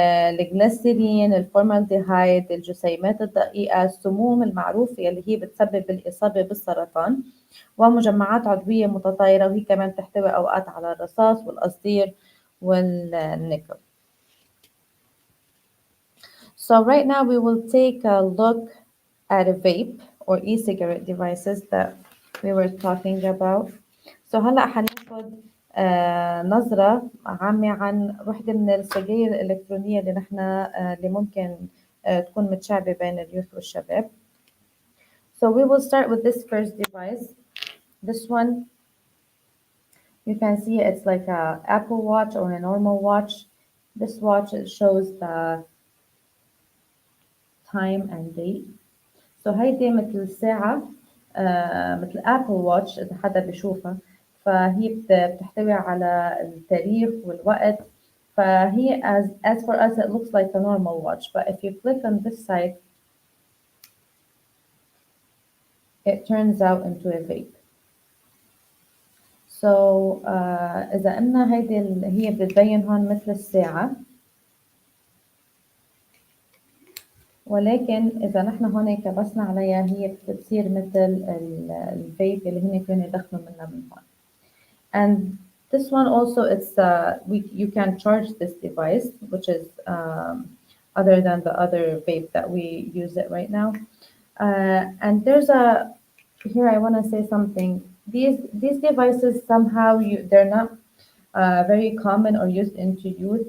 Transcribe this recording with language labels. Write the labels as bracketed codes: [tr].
[ar] الجليسرين، الفورمالديهايد، الجسيمات الدقيقة، السموم المعروفة اللي هي بتسبب الإصابة بالسرطان، ومجمعات عضوية متطايرة، وهي كمان تحتوي أوقات على الرصاص والقصدير والنيكل. [en] So right now we will take a look at a vape or e-cigarette devices that we were talking about. [ar] So هلأ حناخد نظرة عامة عن وحدة من السجاير الإلكترونية اللي نحن اللي ممكن تكون متشعبة بين اليوث والشباب. [en] So we will start with this first device. This one, you can see it's like a Apple Watch or a normal watch. This watch, it shows the time and date. [ar] So هيدي مثل ساعة مثل أبل واتش إذا حدا بيشوفها، فهي بتحتوي على التاريخ والوقت. فهي [en] as for us it looks like a normal watch, but if you click on this side it turns out into a vape. [ar] So إذا قلنا هيدي هي بتبين هون مثل الساعة، ولكن إذا نحن هون كبسنا عليها هي بتصير مثل الفيب اللي هن كانوا يدخنوا منها من هون. [en] And this one also, it's you can charge this device, which is other than the other vape that we use it right now. And there's here I want to say something. These devices somehow they're not very common or used into youth.